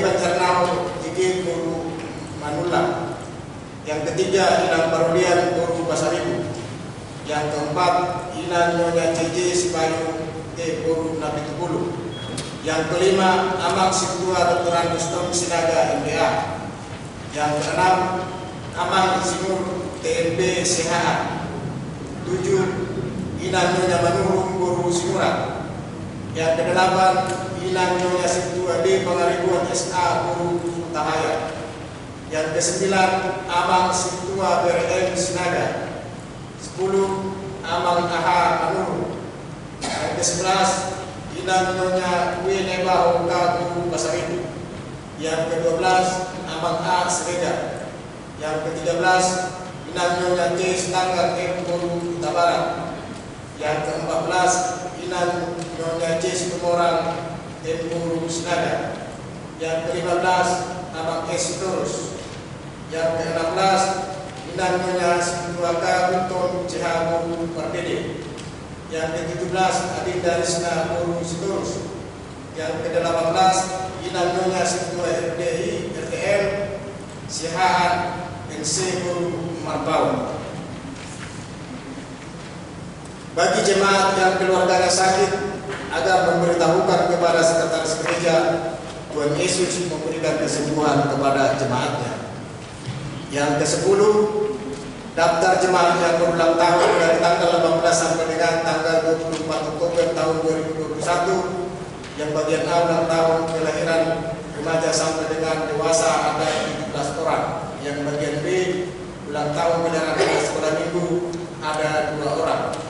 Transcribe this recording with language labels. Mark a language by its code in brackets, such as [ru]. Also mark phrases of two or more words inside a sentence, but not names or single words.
[id] Banjarnao JG Guru Manula. Yang ketiga, Inang Parodian Guru Pasaribu. Yang keempat, Inang Nyonya JJ Sibayu T. Guru Napitupulu. Yang kelima, Amang Situa Dr. Andustom Sinaga MBA. Yang keenam, Amang Insinyur TNB CHA. 7. Inang Nyonya Manurung Guru Simurat. Yang kedelapan, Inang Nyonya Situa D. Pengaribuan SA Guru Tahaya. Yang kesembilan, Amang Situa BRM Sinaga. 10. Amang AHA Manurung. Yang ke-11, Inang Nyonya Wineba Oka Guru Pasaribu. Yang ke-12, Amang A Sereda. Yang ke-13, Inang Nyonya T. Setangga M. Guru Tabarat. Yang ke-14, Inang Nyonya J. Situmorang M. Guru Sinaga. Yang ke-15, Amang S. Sitorus. Yang ke-16, Inang Nyonya Situaka Unton CH Guru Pardede. Yang ke-17, Adinda Rizna Guru Sitorus. Yang ke-18, Inang Nyonya Situa RDI RTL Sihaan NC Guru Marbau. Bagi jemaat yang keluarganya sakit agar memberitahukan kepada sekretaris gereja Tuhan Yesus memberikan kesembuhan kepada jemaatnya. Yang ke-10, daftar jemaat yang berulang tahun dari tanggal 18 sampai dengan tanggal 24 Oktober tahun 2021, yang bagian A ulang tahun kelahiran remaja sampai dengan dewasa ada 17 orang, yang bagian B ulang tahun kelahiran anak sekolah minggu ada 2 orang.